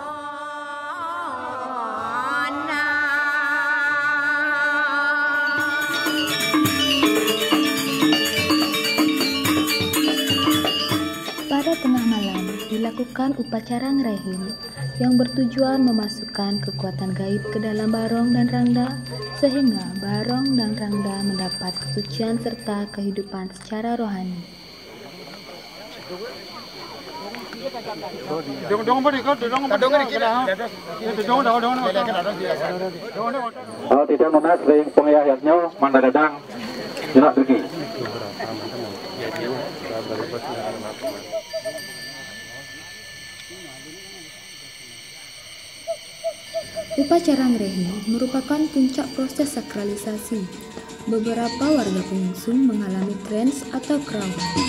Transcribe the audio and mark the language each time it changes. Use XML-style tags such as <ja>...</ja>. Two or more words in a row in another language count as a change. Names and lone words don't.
<id>Pada tengah malam dilakukan upacara ngerehim yang bertujuan memasukkan kekuatan gaib ke dalam barong dan rangda sehingga barong dan rangda mendapat kesucian serta kehidupan secara rohani.</id> <ban>Tidak lunas ring pengayahnya mana dadang jenak pergi.</ban> <id>Upacara ngerehim merupakan puncak proses sakralisasi. Beberapa warga pengungsung mengalami trans atau kerauhan.</id>